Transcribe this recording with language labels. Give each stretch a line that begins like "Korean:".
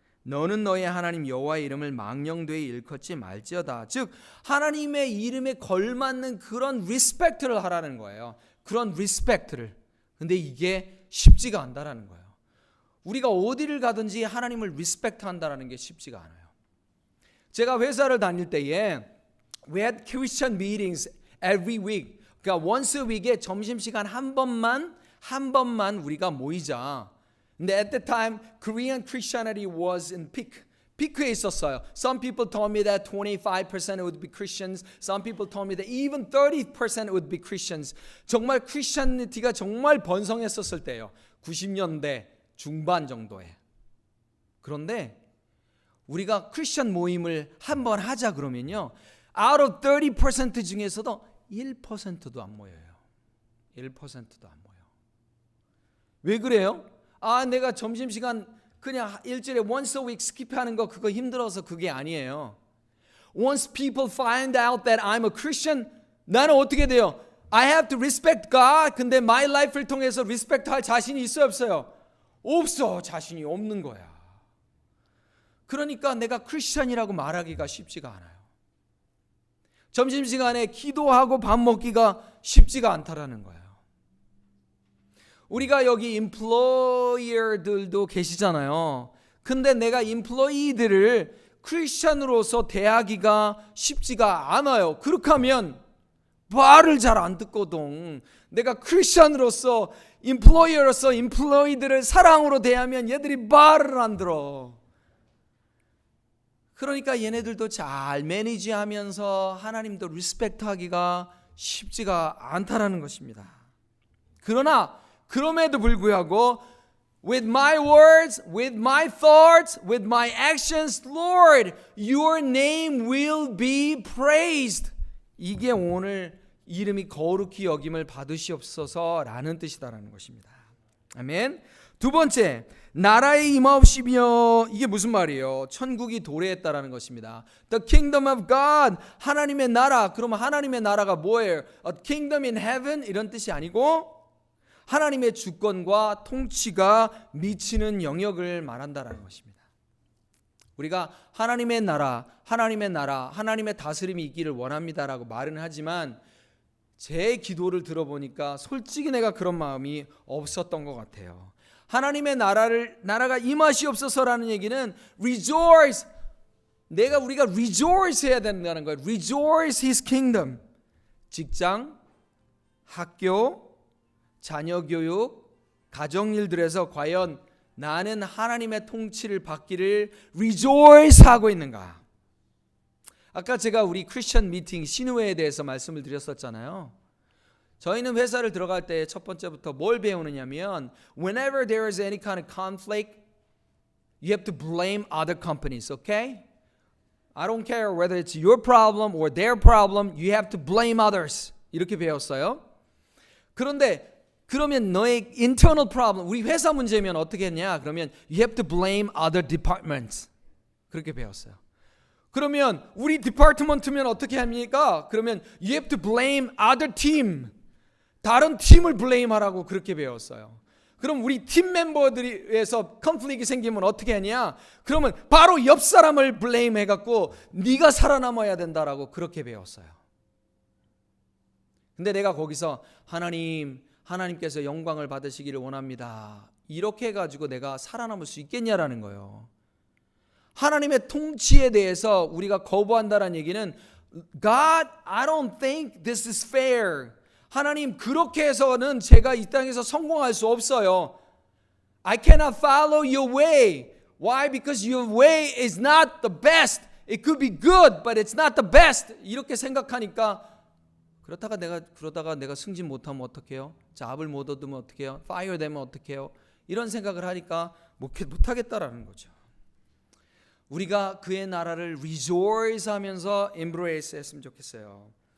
Korean: 너는 너의 하나님 여호와의 이름을 망령되이 일컫지 말지어다. 즉 하나님의 이름에 걸맞는 그런 리스펙트를 하라는 거예요. 그런 리스펙트를. 근데 이게 쉽지가 않다라는 거예요. 우리가 어디를 가든지 하나님을 리스펙트 한다라는 게 쉽지가 않아요. 제가 회사를 다닐 때에
English: we had Christian meetings every week.
Korean: 그러니까
English: once a week
Korean: 에 점심시간 한 번만 우리가 모이자.
English: 근데 at that time, Korean Christianity was in peak.
Korean: 피크에 있었어요.
English: Some people told me that 25% would be Christians. Some people told me that even 30% would be Christians.
Korean: 정말 크리스천리티가 정말 번성했었을 때예요. 90년대 중반 정도에. 그런데 우리가 크리스천 모임을 한번 하자 그러면요,
English: out of
Korean: 30% 중에서도 1%도 안 모여요. 1%도 안 모여. 왜 그래요? 내가 점심시간 그냥 일주일에
English: once a week
Korean: 스킵하는 거 그거 힘들어서 그게 아니에요.
English: Once people find out that I'm a Christian,
Korean: 나는 어떻게 돼요?
English: I have to respect God.
Korean: 근데
English: my life
Korean: 를 통해서 respect 할 자신이 있어요, 없어요? 없어. 자신이 없는 거야. 그러니까 내가 크리스천이라고 말하기가 쉽지가 않아요. 점심시간에 기도하고 밥 먹기가 쉽지가 않다라는 거예요. 우리가 여기 employer들도 계시잖아요. 근데 내가 employee들을 크리스천으로서 대하기가 쉽지가 않아요. 그렇게 하면 말을 잘 안 듣거든. 내가 크리스천으로서 employer로서 employee들을 사랑으로 대하면 얘들이 말을 안 들어. 그러니까 얘네들도 잘 매니지하면서 하나님도 리스펙트하기가 쉽지가 않다라는 것입니다. 그러나 그럼에도 불구하고
English: with my words, with my thoughts, with my actions, Lord, your name will be praised.
Korean: 이게 오늘 이름이 거룩히 여김을 받으시옵소서라는 뜻이다라는 것입니다. 아멘. 두 번째, 나라의 임하옵시며, 이게 무슨 말이에요? 천국이 도래했다라는 것입니다.
English: The kingdom of God,
Korean: 하나님의 나라. 그러면 하나님의 나라가 뭐예요?
English: A kingdom in heaven
Korean: 이런 뜻이 아니고 하나님의 주권과 통치가 미치는 영역을 말한다라는 것입니다. 우리가 하나님의 나라, 하나님의 다스림이 있기를 원합니다라고 말은 하지만 제 기도를 들어보니까 솔직히 내가 그런 마음이 없었던 것 같아요. 하나님의 나라가 임하시옵소서라는 얘기는 rejoice, 우리가 rejoice 해야 된다는 거예요.
English: rejoice his kingdom.
Korean: 직장, 학교, 자녀 교육, 가정일들에서 과연 나는 하나님의 통치를 받기를 rejoice 하고 있는가? 아까 제가 우리 크리스천 미팅 신우회에 대해서 말씀을 드렸었잖아요. 저희는 회사를 들어갈 때 첫 번째부터 뭘 배우느냐면
English: whenever there is any kind of conflict, you have to blame other companies, okay? I don't care whether it's your problem or their problem, you have to blame others.
Korean: 이렇게 배웠어요. 그러면 너의 internal problem, 우리 회사 문제면 어떻게 했냐? 그러면
English: you have to blame other departments.
Korean: 그렇게 배웠어요. 그러면 우리 디파트먼트면 어떻게 합니까? 그러면
English: you have to blame other team.
Korean: 다른 팀을 블레임하라고 그렇게 배웠어요. 그럼 우리 팀 멤버들에서 컨플릭이 생기면 어떻게 하냐? 그러면 바로 옆 사람을 블레임 해갖고 네가 살아남아야 된다라고 그렇게 배웠어요. 근데 내가 거기서 하나님께서 영광을 받으시기를 원합니다. 이렇게 해가지고 내가 살아남을 수 있겠냐라는 거예요. 하나님의 통치에 대해서 우리가 거부한다는 얘기는
English: God, I don't think this is fair.
Korean: 하나님, 그렇게 해서는 제가 이 땅에서 성공할 수 없어요.
English: I cannot follow your way. Why? Because your way is not the best. It could be good, but it's not the best.
Korean: 이렇게 생각하니까 그러다가 내가 승진 못하면 어떡해요? 잡을 못 얻으면 어떡해요? 파이어 되면 어떡해요? 이런 생각을 하니까 못하겠다라는 거죠. 우리가 그의 나라를 rejoice 하면서 embrace 했으면 좋겠어요.